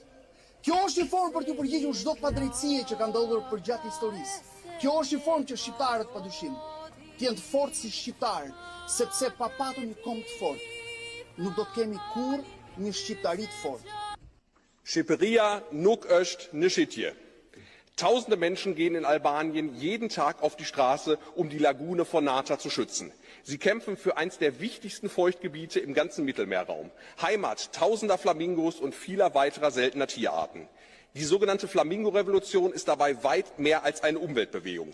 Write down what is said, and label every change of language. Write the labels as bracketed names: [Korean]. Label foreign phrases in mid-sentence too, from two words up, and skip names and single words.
[Albanian] Kjo është një formë për të përgjigjur çdo padrejtësie që ka ndodhur përgjatë historisë. Kjo është një formë që shqiptarët padyshim të jenë të fortë si shqiptarë, sepse pa patur një komb të fortë, nuk do të kemi kurrë një shqiptari të fortë. Shqipëria nuk është në shitje. [German] Tausende Menschen gehen in Albanien jeden Tag auf die Straße, um die Lagune von Nata zu schützen. Sie kämpfen für eines der wichtigsten Feuchtgebiete im ganzen Mittelmeerraum. Heimat tausender Flamingos und vieler weiterer seltener Tierarten. Die sogenannte Flamingo-Revolution ist dabei weit mehr als eine Umweltbewegung.